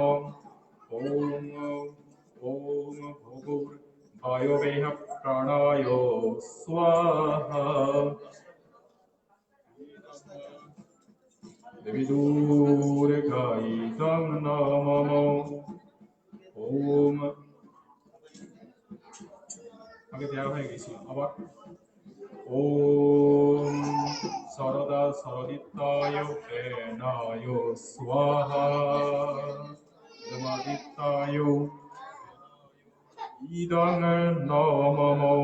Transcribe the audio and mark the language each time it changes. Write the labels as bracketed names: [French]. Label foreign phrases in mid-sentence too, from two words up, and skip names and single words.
[Sanskrit] ओम ओम भूर्भुवः प्राणाय स्वाहा। देवी दुर्गा इदं नमः। [Bangla] ओम আগে দেওয়া হয়ে গেছি আবার। [Sanskrit] ওম সরদা সরদিত্যায় প্রেণায় স্বাহা। ধর্মাদিত্যায় ইদং নমঃ।